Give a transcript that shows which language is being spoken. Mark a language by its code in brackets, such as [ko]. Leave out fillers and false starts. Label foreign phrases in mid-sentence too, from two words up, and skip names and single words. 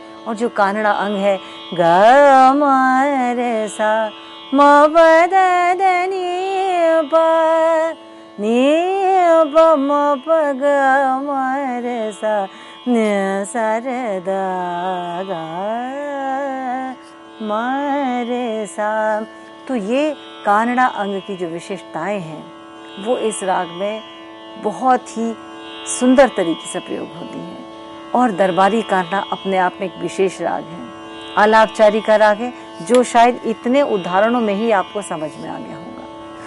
[hi] और जो कानड़ा अंग है, ग म रे सा म प द नी प नी प म प ग म रे सा न सा रे द ग म रे सा। तो ये कानड़ा अंग की जो विशेषताएं हैं वो इस राग में बहुत ही सुंदर तरीके से प्रयोग होती हैं। और दरबारी कानड़ा अपने आप में एक विशेष राग है, आलापचारी का राग है, जो शायद इतने उदाहरणों में ही आपको समझ में आ गया होगा।